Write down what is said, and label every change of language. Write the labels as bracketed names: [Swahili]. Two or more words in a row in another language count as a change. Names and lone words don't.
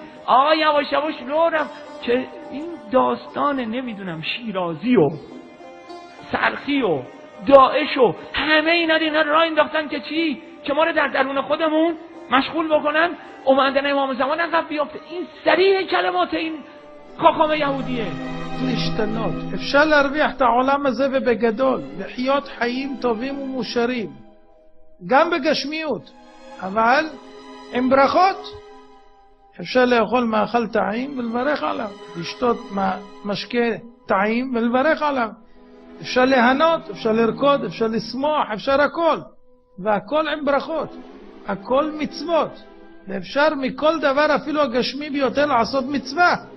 [Persian] آقا یواش یواش لورم که این داستان نمیدونم شیرازی و سرخی و داعش و همه اینا راه انداختن که چی؟ که ما رو در درون خودمون مشغول بکنن، اومدن امام زمان عقب بیافته. این سریع کلمات این خاخام یهودیه. [Hebrew] להשתנות. אפשר להרוויח את העולם הזה ובגדול, לחיות חיים טובים ומאושרים, גם בגשמיות, אבל עם ברכות. אפשר לאכול מאכל טעים ולברך עליו, לשתות משקה טעים ולברך עליו, אפשר ליהנות, אפשר לרקוד, אפשר לשמוח, אפשר הכל, והכל עם ברכות, הכל מצוות, ואפשר מכל דבר אפילו הגשמי ביותר לעשות מצווה.